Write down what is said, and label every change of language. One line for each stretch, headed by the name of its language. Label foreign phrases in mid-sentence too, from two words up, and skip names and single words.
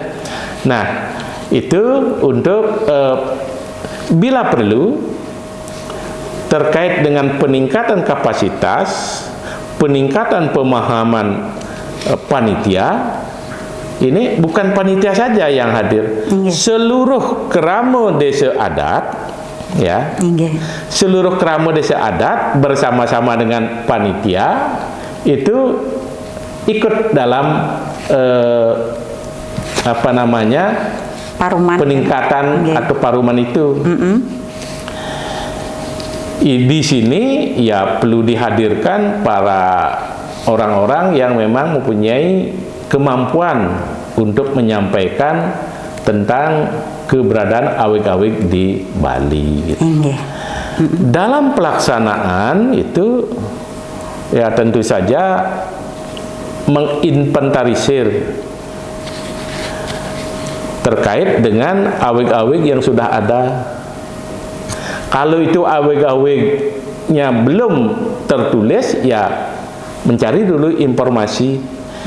Indonesian: Nah, itu untuk bila perlu terkait dengan peningkatan kapasitas, peningkatan pemahaman panitia. Ini bukan panitia saja yang hadir, seluruh krama desa adat, ya, seluruh krama desa adat bersama-sama dengan panitia itu ikut dalam apa namanya, paruman, peningkatan atau paruman itu. Di sini ya perlu dihadirkan para orang-orang yang memang mempunyai kemampuan untuk menyampaikan tentang keberadaan awig-awig di Bali gitu. Dalam pelaksanaan itu ya tentu saja menginventarisir terkait dengan awig-awig yang sudah ada. Kalau itu awig-awignya belum tertulis, ya mencari dulu informasi.